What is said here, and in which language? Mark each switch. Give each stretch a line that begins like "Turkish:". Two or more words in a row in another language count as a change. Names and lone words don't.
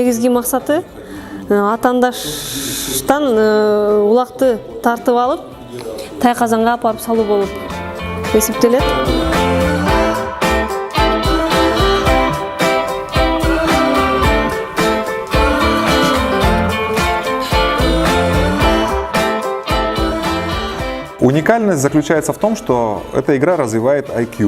Kyrgyz: максаты атандаштан улакты тартып алып, тайказанга апарып салуу болуп эсептелет.
Russian: Уникальность заключается в том, что эта игра развивает IQ.